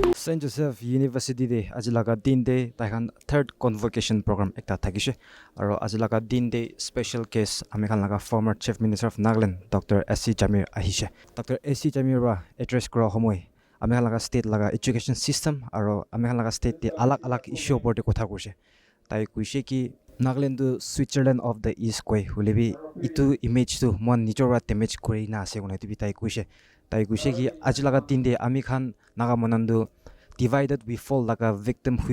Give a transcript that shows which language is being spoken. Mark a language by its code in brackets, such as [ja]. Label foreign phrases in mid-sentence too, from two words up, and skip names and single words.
[nag] Saint Joseph University de ajilaga din de taihan [en] third convocation program [nag] ekta thakishe aro ajilaga din de [en] special case [nag] amikhan laga [en] former chief minister of Nagaland Dr. S.C. [nag] Jamir ahishe Dr. S.C. Jamir ra address kora homoi amikhan laga state laga [en] education system [nag] aro amikhan laga state de alag issue opor de kotha kurse tai kuise ki Nagaland to [en] Switzerland of the East [nag] koi hulebi itu image tu mon nijora damage kori na ase gona tu tai kuise ki ajilaga din de amikhan naga monandu [en] divided we fall [nag] laga victim hui